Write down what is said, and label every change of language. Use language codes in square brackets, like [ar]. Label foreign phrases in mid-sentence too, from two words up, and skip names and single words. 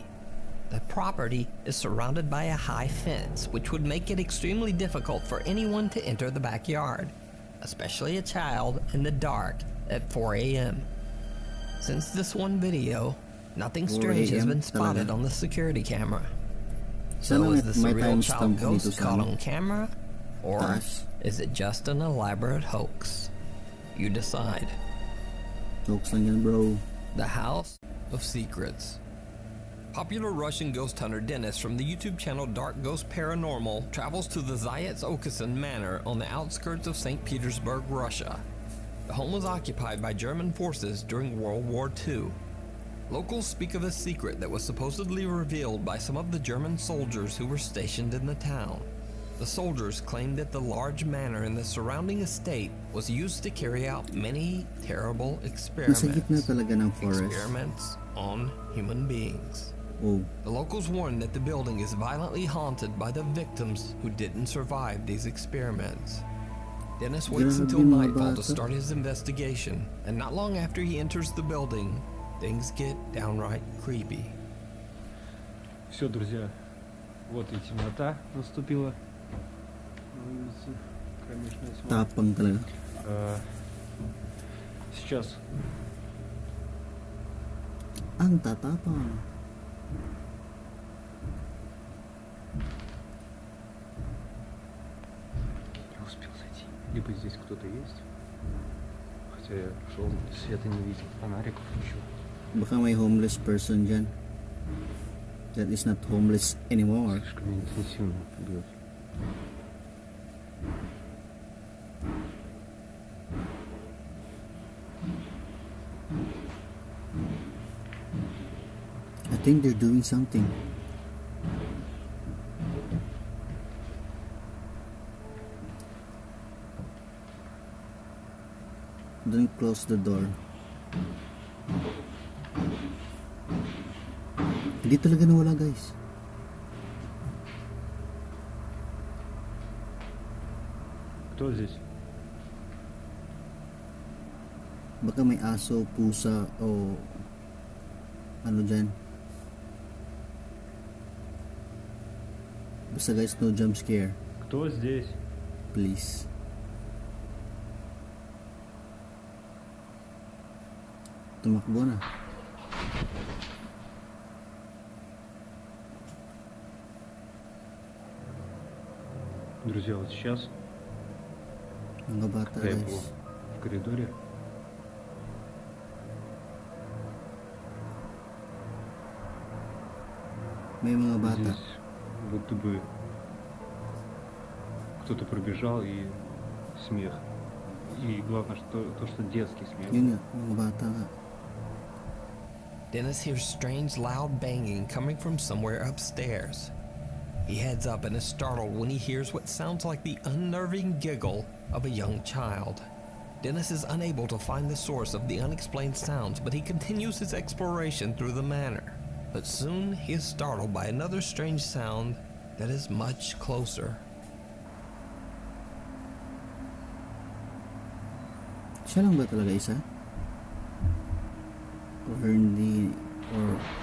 [en] The property is surrounded by a high fence, which would make it extremely difficult for anyone to enter the backyard, especially a child in the dark at 4 a.m. Since this one video, nothing 4 strange has a.m. been spotted [tl] talaga. [en] on the security camera. [tl] Sana [en] So is this [tl] may [en] a real timestamp child [tl] dito [en] ghost [tl] sa [en] caught [tl] ano. [en] on camera? Or [tl] Taas. [en] is it just an elaborate hoax? You decide. [tl] Jokes lang yan bro. [en] The House of Secrets. Popular Russian ghost hunter Dennis from the YouTube channel Dark Ghost Paranormal travels to the Zayats Okasan Manor on the outskirts of St. Petersburg, Russia. The home was occupied by German forces during World War II. Locals speak of a secret that was supposedly revealed by some of the German soldiers who were stationed in the town. The soldiers claimed that the large manor and the surrounding estate was used to carry out many terrible experiments. [tl] Nasa gitna talaga ng forest. [en] Experiments on human beings. Oh. The locals warned that the building is violently haunted by the victims who didn't survive these experiments. Dennis waits [tl] Grabe [en] until [tl] mga [en] nightfall to [tl] bata. [en] start his investigation, and not long after he enters the building, things get downright creepy. [ru] Все, друзья, вот и темнота наступила на улице. Кромешная тьма. [tl] Tapang talaga. [ru] Сейчас [tl] Ang tatapang. [ru] не успел зайти. Либо здесь кто-то есть, хотя я шел, света не видел, фонариков ничего. [tl] Baka may [en] homeless person [tl] dyan. [en] That is not homeless anymore. [ru] Слишком интенсивно бьет. [en] I think they're doing something. Don't close the door. [tl] Hindi talaga nawala guys. [ru] Кто здесь? [tl] Baka may aso, pusa, o ano dyan. Basta guys, [en] no jump scare. [ru] Кто здесь? [tl] Please. Tumakbo na. [ru] Друзья, вот сейчас, [tl] Mga bata [ru] когда я был [en] guys. [ru] в коридоре, [tl] May mga bata. [ru] здесь будто бы кто-то пробежал и смех. И главное, что детский смех. [tl] Yun nga, mga bata nga. [en] Dennis hears strange loud banging coming from somewhere upstairs. He heads up and is startled when he hears what sounds like the unnerving giggle of a young child. Dennis is unable to find the source of the unexplained sounds, but he continues his exploration through the manor. But soon he is startled by another strange sound that is much closer. [tl] Siya lang ba talaga isa? Or hindi, or...